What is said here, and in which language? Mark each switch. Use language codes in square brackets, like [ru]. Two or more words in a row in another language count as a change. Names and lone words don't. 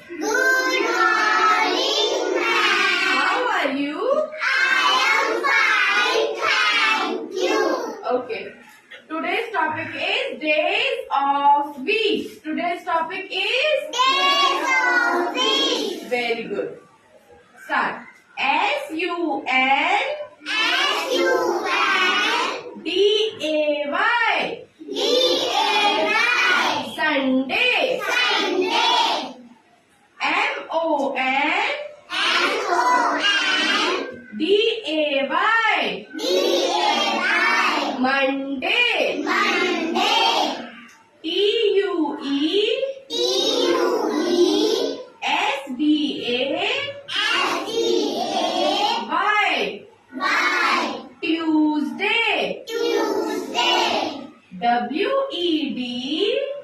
[en] Good morning, ma'am. How are you? I am fine, thank you. Okay. Today's topic is days of week. Today's topic is Days of week. very good. Start. S-U-N S-U-N D-A-Y. D-A-Y Sunday. Sunday M-O-N M-O-N D-A-Y. D-A-Y Monday. Monday T-U-E T-U-E S-D-A S-D-A Y. Y Tuesday. Tuesday W-E-D